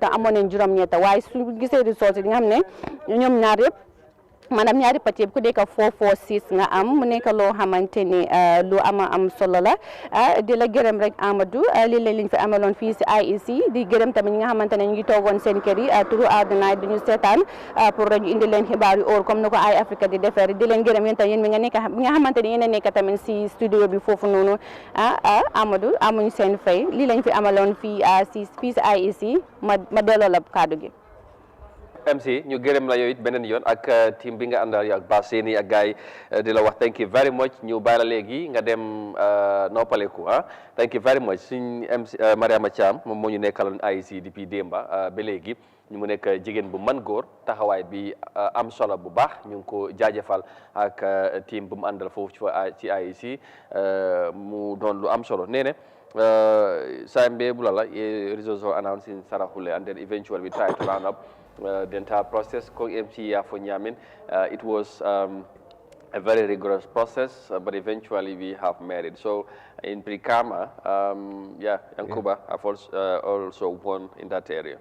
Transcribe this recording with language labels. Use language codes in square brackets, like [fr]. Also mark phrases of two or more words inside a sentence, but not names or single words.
[wo] tam amoon nañ juróom-ñetta waaye su gisee results yi nga xam ne ñoom ñaar yëpp maanaam ñaari parti ku nekk 446 nga am mu nekk loo xamante ne lu am solo la di la gërëm rek Amadou lii la liñ fi amaloon fii si IEC di gërëm tamit ñi nga xamante ne ñu ngi toogoon seen kër yi [en] throughout the night [wo] duñu seetaan pour ñu indi leen xibaar yu óor comme ni ko Eyeafrica di defee di leen gërëm yéen tamit yéen mi nga xamante ne yéen a nekk tamit si studio bi foofu noonu Amadou amuñ seen fay lii lañ fi amaloon fii si IEC ma delloo la kàddu gi. MC ñu gërëm la yow it beneen yoon ak team bi nga àndal yow ak Basseni ak gars yi di la wax [en] thank you very [wo] much ñu bàyyi la léegi nga dem noppaleku [en] thank you very much [wo] suñ MC Mariama Thiam moom moo ñu nekkaloon IEC depuis démba ba léegi ñu mu nekk jigéen bu man góor taxawaay bi am solo bu baax ñu ngi ko jaajëfal ak team bu mu àndal foofu ci IEC mu doon lu am solo nee na Sambe Bulala [en] results were announced in Sarahule, and then eventually we tried to round up the entire process. It was a very rigorous process, but eventually we have made it. So in Brikama, Yankuba have also won in that area.